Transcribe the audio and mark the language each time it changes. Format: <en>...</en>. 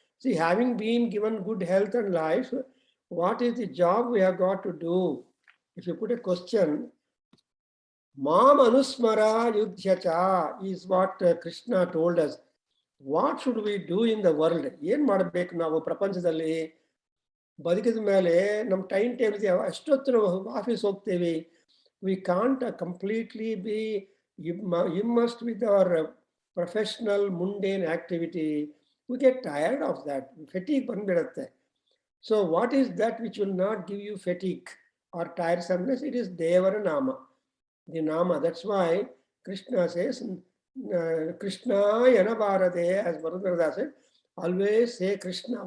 <en>See, having been given good health and life, what is the job we have got to do? If you put a question,</en> <sa>Mam Anusmara Yudhyacha</sa> <en>is what Krishna told us. What should we do in the world?</en> <kn>ಏನ್ ಮಾಡಬೇಕು ನಾವು ಪ್ರಪಂಚದಲ್ಲಿ? ಬದುಕಿದ ಮೇಲೆ ನಮ್ಮ time table ಅಷ್ಟೊತ್ತು ನಾವು office ಹೋಗ್ತೇವೆ.</kn> <en>We can't completely be immersed with our professional mundane activity. We get tired of that. Fatigue</en> <kn>ಬಂದ್ಬಿಡುತ್ತೆ.</kn> <en>So what is that which will not give you fatigue or tiresomeness? It is Devara Nama. The Nama. That's why Krishna says, Krishna Yanabharade, as Varundrada said, always say Krishna.</en>